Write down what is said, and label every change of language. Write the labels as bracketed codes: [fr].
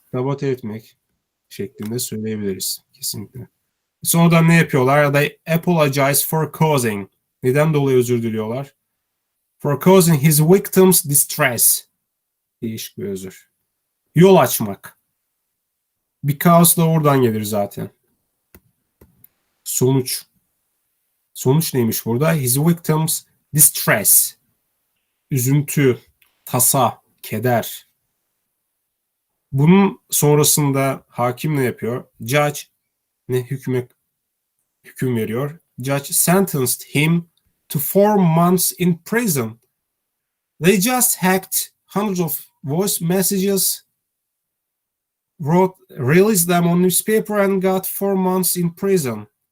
[tr] Sabote etmek şeklinde söyleyebiliriz. Kesinlikle. Sonradan ne yapıyorlar? [en] They apologize for causing. [tr] Neden dolayı özür diliyorlar? [en] For causing his victims distress. [tr] Değişik bir özür. Yol açmak. Because da oradan gelir zaten. Sonuç. Sonuç neymiş burada? [en] His victims distress. [tr] Üzüntü, tasa, keder. Bunun sonrasında hakim ne yapıyor? Judge ne hüküm veriyor? [en] Judge sentenced him to 4 months in prison. They just hacked hundreds of voice messages, released them on newspaper and got 4 months in prison.